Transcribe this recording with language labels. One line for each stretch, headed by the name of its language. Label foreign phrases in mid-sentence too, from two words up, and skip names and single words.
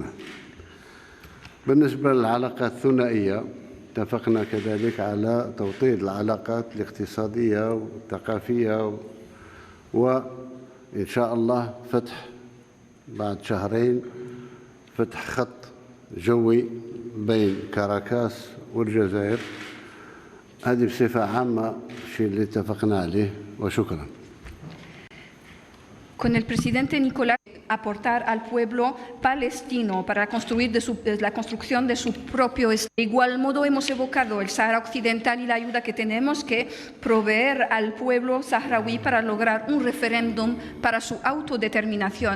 Arabic: بالنسبة للعلاقات الثنائية اتفقنا كذلك على توطيد العلاقات الاقتصادية والثقافية، وإن شاء الله فتح بعد شهرين فتح خط جوي بين كاراكاس والجزائر. هذه بصفة عامة الشيء اللي اتفقنا عليه، وشكرا.
Spanish: Con el presidente Nicolás aportar al pueblo palestino para construir la construcción de su propio Estado. De igual modo hemos evocado el Sahara Occidental y la ayuda que tenemos que proveer al pueblo saharaui para lograr un referéndum para su autodeterminación.